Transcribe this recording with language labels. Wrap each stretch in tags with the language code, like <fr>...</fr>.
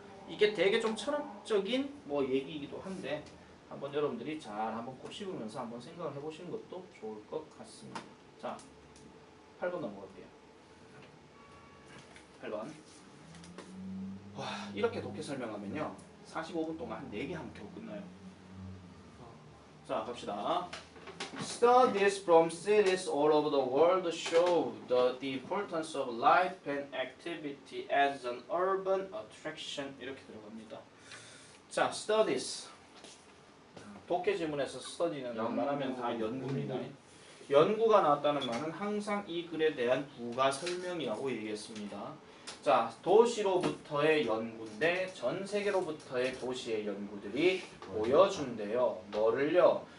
<ko>이게 되게 좀 철학적인 뭐 얘기이기도 한데 한번 여러분들이 잘 한번 곱씹으면서 한번 생각을 해보시는 것도 좋을 것 같습니다. 자, 8번 넘어갈게요. 8번. 와, 이렇게 독해 설명하면요. 45분 동안 한 4개 하면 겨우 끝나요. 자, 갑시다.</ko> <en>Studies from cities all over the world show the importance of life and activity as an urban attraction.</en> <ko>이렇게 들어갑니다. 자, studies. 독해 지문에서 study는 말하면 다 연구입니다. 연구가 나왔다는 말은 항상 이 글에 대한 부가 설명이라고 얘기했습니다. 자, 도시로부터의 연구인데 전 세계로부터의 도시의 연구들이 보여준대요. 뭐를요?</ko>